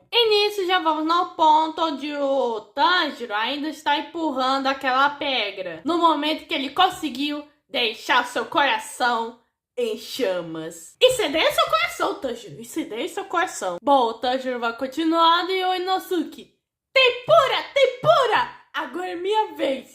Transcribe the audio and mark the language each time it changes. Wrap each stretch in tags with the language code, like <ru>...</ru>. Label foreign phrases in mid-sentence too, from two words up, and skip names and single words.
<pt>E nisso já vamos no ponto onde o Tanjiro ainda está empurrando aquela pedra, no momento que ele conseguiu deixar seu coração em chamas. Incendeie seu coração, Tanjiro, incendeie seu coração. Bom, o Tanjiro vai continuando e o Inosuke: tempura, tempura! Agora é minha vez.</pt>